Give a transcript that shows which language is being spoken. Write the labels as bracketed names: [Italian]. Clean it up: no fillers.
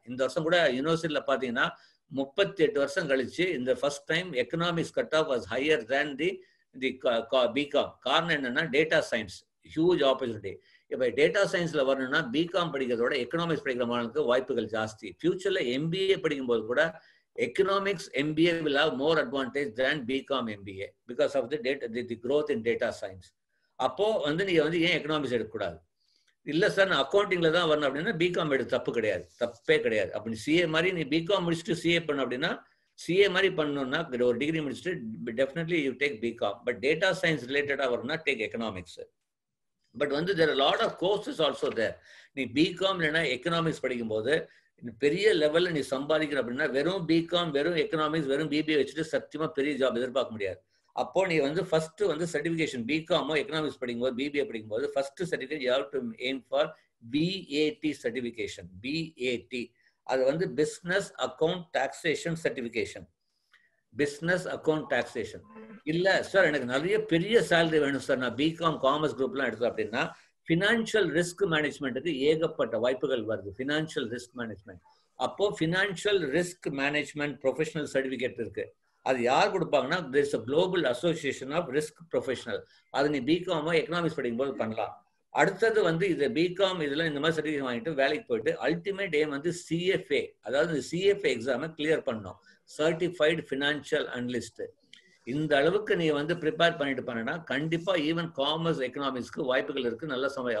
[Tamil] இந்த வருஷம் கூட யூனிவர்சிட்டியில பாத்தீங்கன்னா 38 வருஷம் கழிச்சு இந்த first time economics cut off [English] Was higher than the BCom. [Tamil] காரணம் என்னன்னா டேட்டா சயின்ஸ் ஹியூஜ் ஆப்பர்ச்சுனிட்டி. இப்போ டேட்டா சயின்ஸ்ல வரணும்னா பிகாம் படிக்கிறதோட எக்கனாமிக்ஸ் படிக்கிற மாணவனுக்கு வாய்ப்புகள் ஜாஸ்தி. ஃபியூச்சர்ல எம்பிஏ படிக்கும்போது கூட [English] Economics MBA will have more advantage than BCom MBA because of the growth in data science. [Tamil] அப்போ வந்து நீங்க வந்து ஏன் எக்கனாமிக்ஸ் எடுக்கக்கூடாது? இல்ல சார் நான் அக்கௌண்டிங்ல தான் வரணும் அப்படின்னா பிகாம் எடுத்து தப்பு கிடையாது, தப்பே கிடையாது. அப்படி சிஏ மாதிரி நீ பிகாம் முடிச்சுட்டு சிஏ பண்ண அப்படின்னா சிஏ மாதிரி பண்ணணும்னா ஒரு டிகிரி முடிச்சுட்டு [English] Definitely you take BCom. [Tamil] But data science ரிலேட்டடா வரணும்னா டேக் எக்கனாமிக்ஸ். பட் வந்து there lot of courses also தேர். நீ பிகாம் இல்லைன்னா எக்கனாமிக்ஸ் படிக்கும்போது பெரிய லெவல்ல நீ சம்பாதிக்கிற அப்படின்னா வெறும் பிகாம், வெறும் எக்கனாமிக்ஸ், வெறும் பிபிஏ வச்சுட்டு சத்தியமா பெரிய ஜாப் எதிர்பார்க்க முடியாது. அப்போ நீ வந்து ஃபர்ஸ்ட் வந்து சர்டிஃபிகேஷன் பிகாமோ எக்கனாமிக்ஸ் படிக்கும்போது பிபிஏ படிக்கும்போது first certificate [English] you have to aim for [Tamil] BAT certification. BAT அது வந்து business account taxation certification. Business account taxation. இல்ல சார் எனக்கு நிறைய பெரிய சேலரி வேணும் சார், நான் பிகாம் காமர்ஸ் குரூப்லாம் எடுத்தேன் அப்படின்னா ஃபினான்ஷியல் ரிஸ்க் மேனேஜ்மெண்ட்டுக்கு ஏகப்பட்ட வாய்ப்புகள் வருது. Financial risk management. அப்போ financial risk management professional certificate இருக்கு. அது யார் கொடுப்பாங்கன்னா [English] there is a global association of risk professional. [Tamil] அது நீ பிகாமோ எக்கனாமிக்ஸ் படிக்கும்போது பண்ணலாம். அடுத்தது வந்து இது பிகாம் இதெல்லாம் இந்த மாதிரி சர்டிஃபிகேட் வாங்கிட்டு வேலைக்கு போயிட்டு அல்டிமேட் எய்ம் வந்து CFA, அதாவது CFA எக்ஸாமை கிளியர் பண்ணணும், சர்டிஃபைடு ஃபினான்ஷியல் அனலிஸ்ட். இந்த அளவுக்கு நீ வந்து ப்ரிப்பேர் பண்ணிட்டு பண்ணனா கண்டிப்பா ஈவன் காமர்ஸ் எக்கனாமிக்ஸ்க்கு வாய்ப்புகள் இருக்கு, நல்ல சமயம்.